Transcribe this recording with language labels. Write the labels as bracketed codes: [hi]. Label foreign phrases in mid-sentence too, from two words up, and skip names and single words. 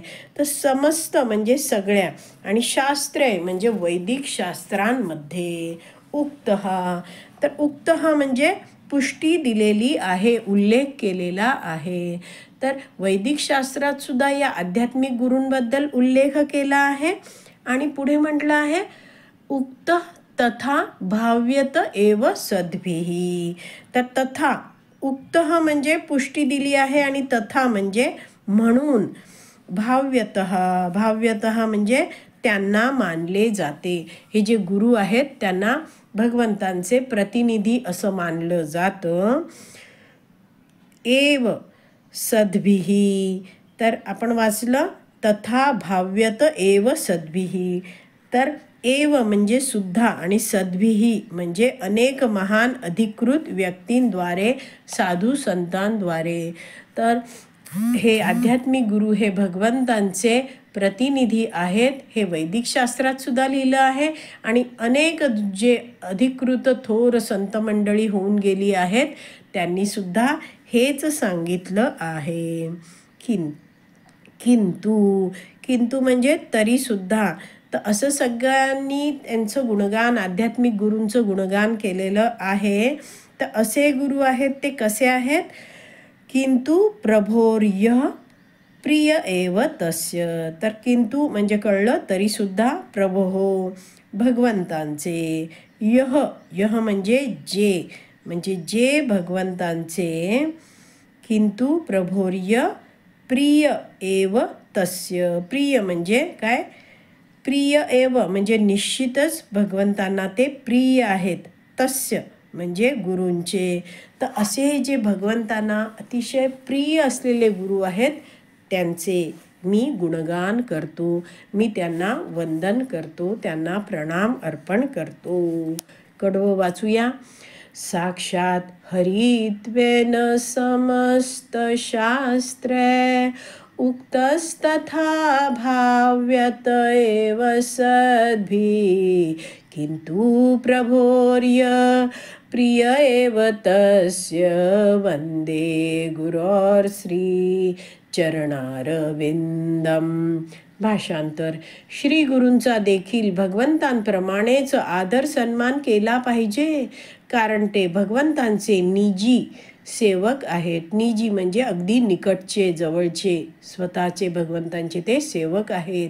[mr] तर समस्त म्हणजे सगळ्या, आणि शास्त्रे म्हणजे वैदिक शास्त्रांमध्ये. उक्तहा, तर उक्तहा म्हणजे पुष्टी दिलेली आहे, उल्लेख केलेला आहे. तर वैदिक शास्त्रात सुद्धा या आध्यात्मिक गुरूंबद्दल उल्लेख केला आहे. आणि पुढे म्हटलं आहे [sa] उक्त तथा भाव्यत एव सद्भिः. [mr] तर तथा, उक्तः म्हणजे पुष्टी दिली आहे, आणि तथा म्हणजे म्हणून. भाव्यतः, भाव्यतः म्हणजे त्यांना मानले जाते. हे जे गुरु आहेत त्यांना भगवंतांचे प्रतिनिधी असं मानलं जातं. [sa] एव सद्भिः, [mr] तर आपण वाचलं [sa] तथा भाव्यत एव सद्भिः. [mr] तर एव म्हणजे सुद्धा, आणि सद्भिः म्हणजे अनेक महान अधिकृत व्यक्तींद्वारे, साधू संतांद्वारे. तर हे आध्यात्मिक गुरु हे भगवंतांचे प्रतिनिधी आहेत. हे वैदिक शास्त्रात सुद्धा लिहिलं आहे, आणि अनेक जे अधिकृत थोर संत मंडळी होऊन गेली आहेत त्यांनी सुद्धा हेच सांगितलं आहे. किंतु, किंतु म्हणजे तरी सुद्धा. तर असं सगळ्यांनी त्यांचं गुणगान, आध्यात्मिक गुरूंचं गुणगान केलेलं आहे. तर असे गुरु आहेत ते कसे आहेत? [sa] किंतु प्रभोर्य प्रिय एव तस्य. [mr] तर किंतु म्हणजे कळलं, तरी सुद्धा प्रभो भगवंतांचे, यह, यह म्हणजे जे भगवंतांचे. [sa] किंतु प्रभोर्य प्रिय एव तस्य. [mr] प्रिय म्हणजे काय? [sa] प्रिय एव [mr] म्हणजे निश्चितच भगवंतांना ते प्रिय आहेत. तस्य म्हणजे गुरूंचे. तर असे जे भगवंतांना अतिशय प्रिय असलेले गुरु आहेत त्यांचे मी गुणगान करतो, मी त्यांना वंदन करतो, त्यांना प्रणाम अर्पण करतो. कडवं वाचूया. [sa] साक्षात हरित्वेन समस्त शास्त्रे उक्तस्तथा भाव्यत एव सद्भिः. किंतु प्रभोर्य प्रिय एव तस्य. वंदे गुरोर्श्री चरणारविंदम. [mr] भाषांतर. श्री गुरूंचा देखील भगवंतांप्रमाणेच आदर सन्मान केला पाहिजे, कारण ते भगवंतांचे निजी सेवक आहेत. निजी म्हणजे अगदी निकटचे, जवळचे, स्वतःचे भगवंतांचे ते सेवक आहेत.